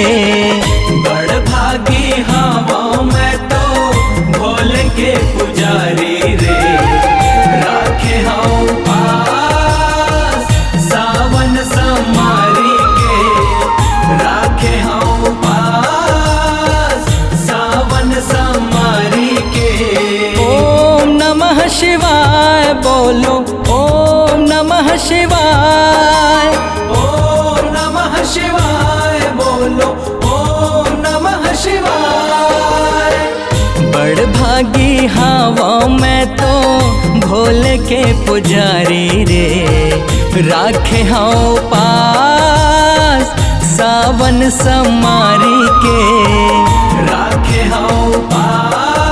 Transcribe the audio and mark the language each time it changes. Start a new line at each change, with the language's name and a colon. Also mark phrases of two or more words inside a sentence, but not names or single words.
Hindi: बड़ भागी हाँ मैं तो भोले के पुजारी रे। राखे हाँ पास सावन समारी के। राखे हाँ पास सावन समारी के।
Sanskrit: ओम नमः शिवाय बोलो, ओम नमः शिवाय। ओम नमः शिवाय बोलो, ओम नमः शिवाय।
Hindi: बड़ भागी हावा मैं तो भोले के पुजारी रे। राखे हाँ पास सावन समारी के। राखे हाँ पास